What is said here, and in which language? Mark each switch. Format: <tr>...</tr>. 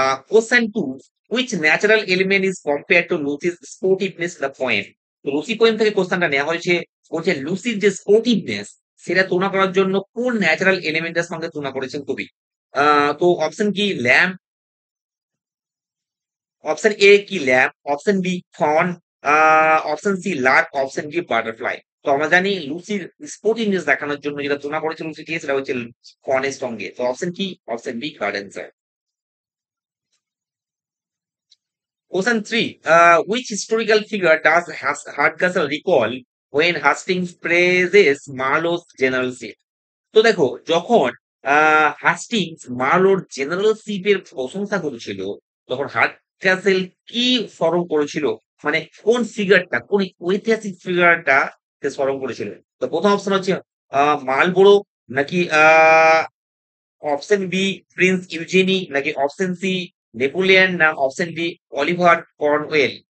<en>Question 2, which natural element is compared to Lucy's sportiveness in the poem?</en> <bn>তো Lucy poem থেকে কোশ্চেনটা নেওয়া হয়েছে। বলছে লুসির যে স্পোর্টিভনেস সেটা তুলনা করার জন্য কোন ন্যাচারাল এলিমেন্টের সঙ্গে তুলনা করেছেন কবি? তো অপশন কি ল্যাম্প, অপশন এ কি lamp, option B von, option C Lark, option D butterfly. তো আমরা জানি লুসির স্পোর্টিভনেস দেখানোর জন্য যেটা তুলনা করেছে লুসিকে সেটা হচ্ছে ফনের সঙ্গে। তো অপশন কি, option B correct answer.</bn> <en>Question 3. Which historical figure does Hardcastle recall when Hastings praises Marlowe's generalship?</en> <bn>তো দেখো, যখন হাস্টিংস মার্লোর জেনারেলশিপের প্রশংসা করেছিল তখন হার্ডক্যাসেল কি স্মরণ করেছিল? মানে কোন ফিগারটা, কোন ঐতিহাসিক ফিগারটা সে স্মরণ করেছিল? তো প্রথম অপশন হচ্ছে মালবোরো, নাকি অপশন বি প্রিন্স ইউজেনি, নাকি অপশন সি নেপোলিয়ন, না অপশন ডি অলিভার কর্নওয়েল।</bn>